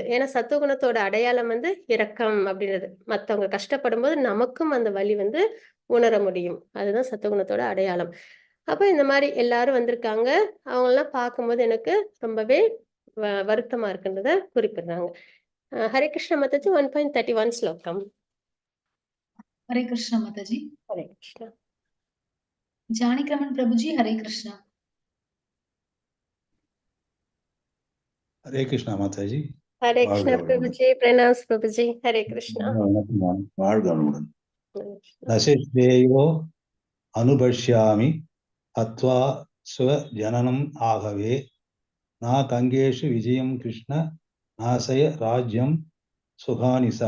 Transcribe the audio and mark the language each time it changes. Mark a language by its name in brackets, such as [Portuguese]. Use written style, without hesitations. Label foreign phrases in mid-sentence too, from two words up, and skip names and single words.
[Tamil] ஏன்னா சத்துவகுணத்தோட அடையாளம் வந்து இரக்கம் அப்படின்றது. மத்தவங்க கஷ்டப்படும்போது நமக்கும் அந்த வலி வந்து உணர முடியும். அதுதான் சத்துவகுணத்தோட அடையாளம். அப்ப இந்த மாரி எல்லாரும் வந்திருக்காங்க. அவங்களலாம் பார்க்கும்போது எனக்கு ரொம்பவே வருத்தமா இருக்குன்றத குறிப்பிடுறாங்க. ஹரே கிருஷ்ண மாதாஜி 1.31 ஸ்லோகம். [Hindi] हरे कृष्णा माता जी। [Tamil] ஹரே கிருஷ்ணா. [Hindi] जानकी रमन प्रभु जी, हरे कृष्णा। हरे कृष्णा माता जी। [Tamil] ஹரே வாழ்க கிருஷ்ணா வளமுடன். பிரபுஜி. பிரணாம்ஸ் பிரபுஜி. ஹரே கிருஷ்ணா. வணக்கம். வாழ்க வளமுடன். ஹரே கிருஷ்ணா. [Sanskrit] नसिष्टेयो अनुपश्यामि अत्वा स्व जननम् आहवे ना काङ्क्षेषु विजयम् कृष्ण नाशय राज्यम् सुखानिसा.